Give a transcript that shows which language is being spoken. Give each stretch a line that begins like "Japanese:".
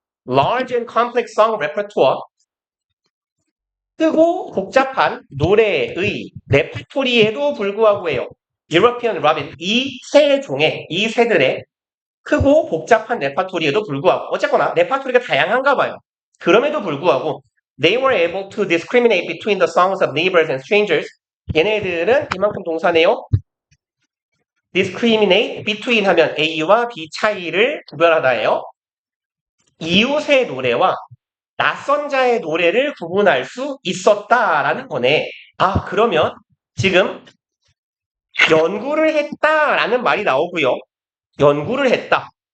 English: large and complex song repertoire
Korean: 크고 복잡한 노래의 레퍼토리에도 불구하고요. European Robin 이 새들의 크고 복잡한 레퍼토리에도 불구하고 어쨌거나 레퍼토리가 다양한가 봐요. 그럼에도 불구하고
English: they were able to discriminate between the songs of neighbors and strangers.
Korean: 얘네들은 이만큼 동사네요.
English: discriminate between
Korean: 하면 A와 B 차이를 구별하다예요. 이웃의 노래와 낯선 자의 노래를 구분할 수 있었다라는 거네. 그러면 지금 연구를 했다라는 말이 나오고요. 연구를 했다.